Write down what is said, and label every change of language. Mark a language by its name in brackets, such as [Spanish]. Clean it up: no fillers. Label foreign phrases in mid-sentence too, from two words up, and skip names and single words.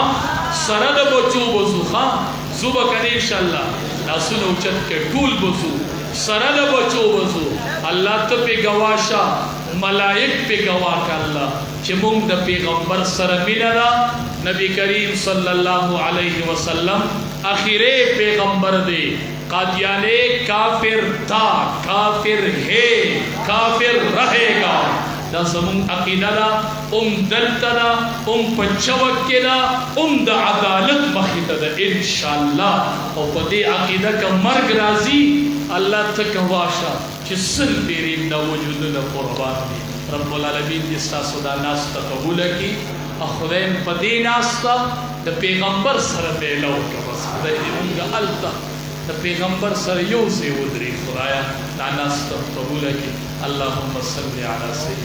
[Pashto] سره د بچو به ځو ښه ځو به که نه انشاءالله لاسونه اوچت کړئ ټول به ځو سره د بچو به ځو. الله ته پې ګواه شه ملائک پې ګواه که الله چې موږ د پیغمبر سره مینه ده. نبی کریم صلی الله علیه وسلم آخری پیغمبر دی. [Urdu] قادیانی کافر تھا، کافر ہے، کافر رہے گا. [Pashto] دا زمون عقیده دا دلتا دا په چوک کې دا د عدالت مخې ته ده انشاءالله. او په دې عقیده که مرګ راځي الله ته ګواه شه چې سل ډېرې دا وجودونه قربان دي. [Arabic] رب العالمین [Pashto] دې ستاسو دا ناسته قبوله کړي او خدایم په دې ناسته د پیغمبر سره میله وکړه. بس خدای دې مونږ هلته د پیغمبر سره یو ځای ودرېږي. خدایه دا ناسته قبوله کړي. [Arabic] اللهم صل علی سیدنا